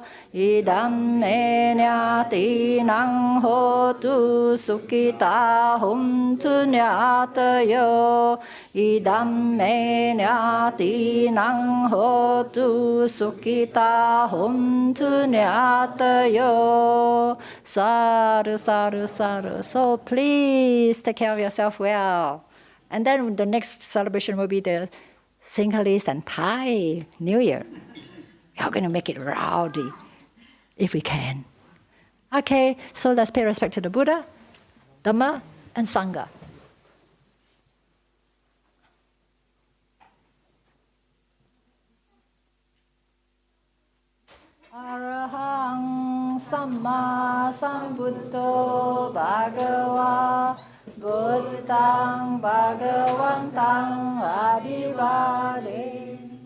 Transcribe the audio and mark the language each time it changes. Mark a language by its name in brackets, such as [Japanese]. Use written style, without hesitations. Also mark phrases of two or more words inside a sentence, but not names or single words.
[Pali] Idam me nyati nang hotu sukhita huntu nyatayo. Idam me nyati nang hotu sukhita huntu nyatayo. Sadhu, sadhu, sadhu. [English] So please take care of yourself well. And then the next celebration will be the Sinhalese and Thai New Year. We are going to make it rowdy, if we can. Okay, so let's pay respect to the Buddha, Dhamma, and Sangha. [Pali] Arahang Samma Sambuddho Bhagava Buddhang Bhagavantang Abhivade.